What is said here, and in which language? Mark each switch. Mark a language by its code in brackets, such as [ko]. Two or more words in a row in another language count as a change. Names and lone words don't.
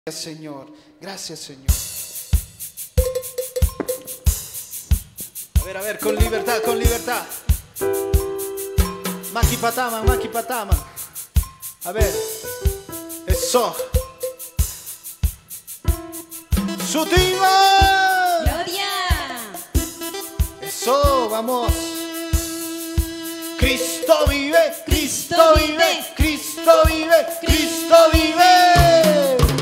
[es] Gracias, Señor. Gracias, Señor. A ver, con libertad, con libertad. [qu] Maki patama, maki patama. [es] A ver. Eso. ¡Sutima! ¡Gloria! Eso, vamos. Cristo vive, Cristo vive, Cristo vive, Cristo vive.